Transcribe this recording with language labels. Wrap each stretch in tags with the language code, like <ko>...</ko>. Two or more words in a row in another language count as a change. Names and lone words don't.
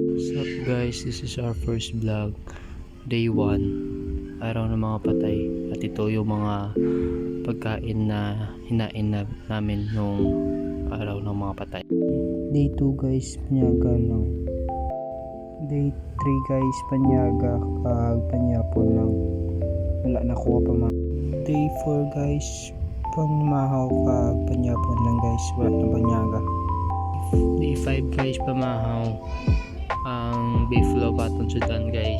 <en>What's up guys, this is our first vlog, day 1,</en> <tl>araw ng mga patay. At ito yung mga pagkain na hinain namin nung araw ng mga patay.</tl> <en>Day 2 guys,</en> <hil>panyaga lang.</hil> <en>Day 3 guys,</en> <hil>panyaga kag panyapon lang. Wala nakuha pa mga.</hil> <en>Day 4 guys,</en> <hil>pangmahaw kag panyapon lang guys, wala na panyaga.</hil> <en>Day 5 guys,</en> <hil>pamahaw ang beefalo paton sudan guys.</hil>